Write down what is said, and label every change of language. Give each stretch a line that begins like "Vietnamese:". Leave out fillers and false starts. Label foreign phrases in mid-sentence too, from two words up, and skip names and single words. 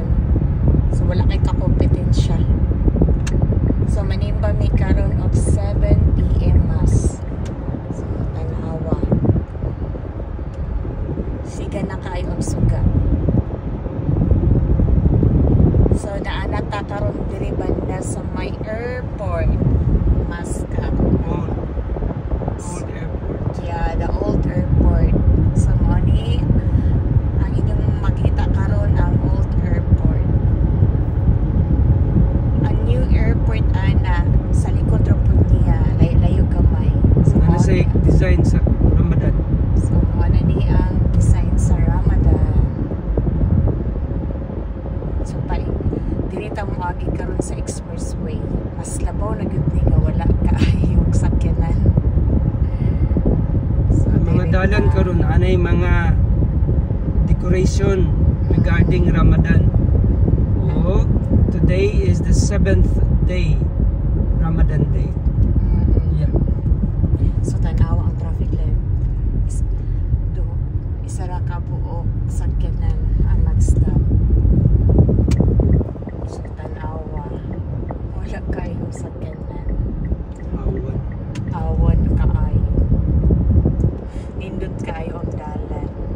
Cebuano: So, wala kay kakompetensya. So, manimba mi karon of 7 PM mass. So, tanawa. Siga na kaayo ang suga. So, naanata karon diri banda sa may airport. Mascap. Old airport.
English: Yeah, the old airport. So, money
Cebuano: ang inyong makita karon ang
English: old airport.
Cebuano: Ang
English: new airport
Cebuano: ana sa likod ra pud niya, layo gamay. So, Ano sa design sa Ramadan? So, ano ni ang design sa Ramadan. So, dili ta moagi karon sa expressway. Mas labaw na gyud ni nga wala kaayong sakyanan. So, Mga dalan karon anay mga
English: decoration regarding
Cebuano: Ramadan.
English: Oh, today is the 7th day, Ramadan day. Yeah.
Cebuano: So, tanawa ang
English: traffic light.
Cebuano: Isa ra ka buok sakyanan ang nag-stop. So, tanawa. Wala kayong sakyanan. Awan. Awan kaayo. Nindot kaayo ang dalan.